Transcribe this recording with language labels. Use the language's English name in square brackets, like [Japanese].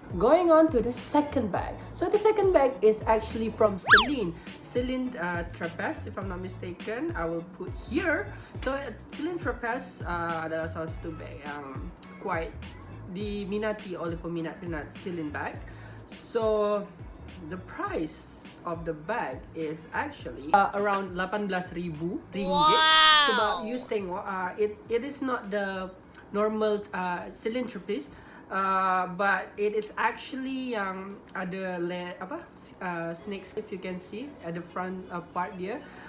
[English] Going on to the second bag. So the second bag is actually from Selene. Selene Trapeze, if I'm not mistaken. I will put here. [Malay] So Selene Trapeze adalah salah satu bag yang quite diminati oleh peminat-peminat Selene bag. [English] So the price of the bag is actually around 18,000 ringgit. Wow. [Malay] Sebab you tengok, [English] it is not the normal Selene Trapeze, but it is actually yang ada snakes, if you can see at the front part dia.